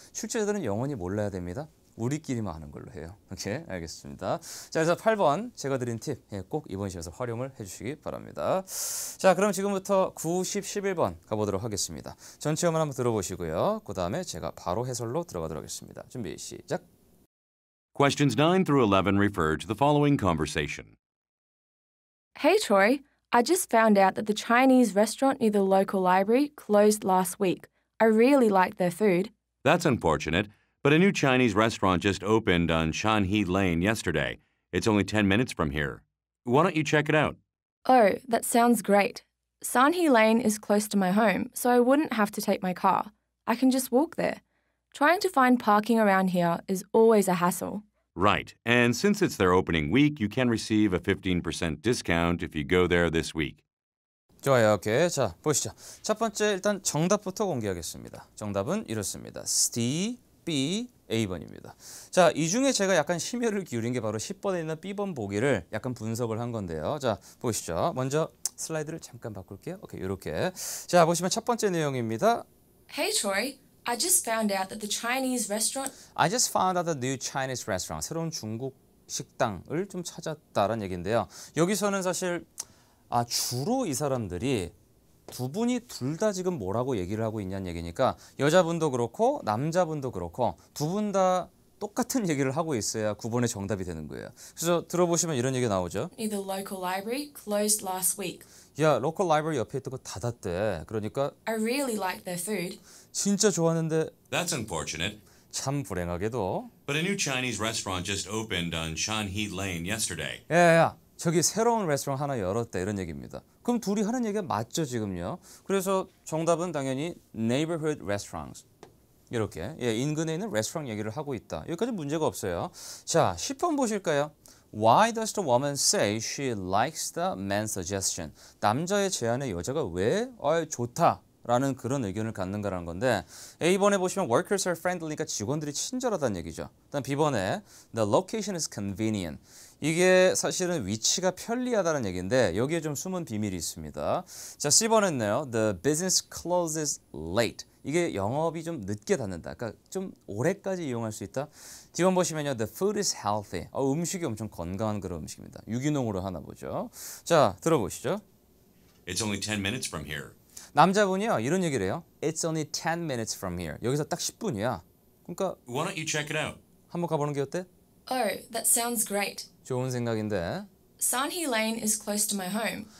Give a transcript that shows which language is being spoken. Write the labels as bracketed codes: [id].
[ko] 출제자들은 영원히 몰라야 됩니다. 우리끼리만 하는 걸로 해요. 오케이, 알겠습니다. 자, 그래서 8번 제가 드린 팁 꼭 이번 시험에서 활용을 해주시기 바랍니다. 자, 그럼 지금부터 9, 10, 11번 가보도록 하겠습니다. 전체음을 한번 들어보시고요. 그 다음에 제가 바로 해설로 들어가도록 하겠습니다. 준비 시작. [en] Questions 9 through 11 refer to the following conversation. Hey, Troy. I just found out that the Chinese restaurant near the local library closed last week. I really liked their food. That's unfortunate, but a new Chinese restaurant just opened on Shanhe Lane yesterday. It's only 10 minutes from here. Why don't you check it out? Oh, that sounds great. Sanhee Lane is close to my home, so I wouldn't have to take my car. I can just walk there. Trying to find parking around here is always a hassle. Right. And since it's their opening week, you can receive a 15% discount if you go there this week. [ko] 좋아요. 오케이. 자, 보시죠. 첫 번째 일단 정답부터 공개하겠습니다. 정답은 이렇습니다. C, B, A번입니다. 자, 이 중에 제가 약간 심혈을 기울인 게 바로 10번에 있는 B번 보기를 약간 분석을 한 건데요. 자, 보시죠. 먼저 슬라이드를 잠깐 바꿀게요. 오케이, 이렇게. 자, 보시면 첫 번째 내용입니다. [en] Hey Troy, I just found out that the Chinese restaurant I just found out a new Chinese restaurant. [ko] 새로운 중국 식당을 좀 찾았다라는 얘기인데요. 여기서는 사실 주로 이 사람들이 두 분이 둘 다 지금 뭐라고 얘기를 하고 있냐는 얘기니까 여자분도 그렇고 남자분도 그렇고 두 분 다 똑같은 얘기를 하고 있어야 9번의 정답이 되는 거예요. 그래서 들어보시면 이런 얘기가 나오죠. [en] near the local library closed last week. [ko] 야, 로컬 라이브러리 옆에 있던 거 닫았대. 그러니까 [en] I really liked their food. [ko] 진짜 좋았는데 [en] That's unfortunate. [ko] 참 불행하게도 [en] But a new Chinese restaurant just opened on Shanhei Lane yesterday. [ko] 야, 저기 새로운 레스토랑 하나 열었다 이런 얘기입니다. 그럼 둘이 하는 얘기가 맞죠 지금요? 그래서 정답은 당연히 [en] neighborhood restaurants. [ko] 이렇게 인근에 있는 레스토랑 얘기를 하고 있다. 여기까지 문제가 없어요. 자, 10번 보실까요? [en] Why does the woman say she likes the man's suggestion? [ko] 남자의 제안에 여자가 왜 좋다 라는 그런 의견을 갖는가라는 건데 A번에 보시면 [en] workers are friendly [ko] 니까 직원들이 친절하다는 얘기죠. 그다음 B번에 [en] the location is convenient. [ko] 이게 사실은 위치가 편리하다는 얘기인데 여기에 좀 숨은 비밀이 있습니다. 자, C번은요. [en] The business closes late. [ko] 이게 영업이 좀 늦게 닫는다. 그러니까 좀 오래까지 이용할 수 있다. D번 보시면요. [en] The food is healthy. [ko] 음식이 엄청 건강한 그런 음식입니다. 유기농으로 하나 보죠. 자, 들어보시죠. [en] It's only 10 minutes from here. [ko] 남자분이요. 이런 얘기를 해요. [en] It's only 10 minutes from here. [ko] 여기서 딱 10분이야. 그러니까 [en] Why don't you check it out? [ko] 한번 가보는 게 어때? [en] Oh, that sounds great. [ko] 좋은 생각인데 [en] Sanhee Lane is close to my home.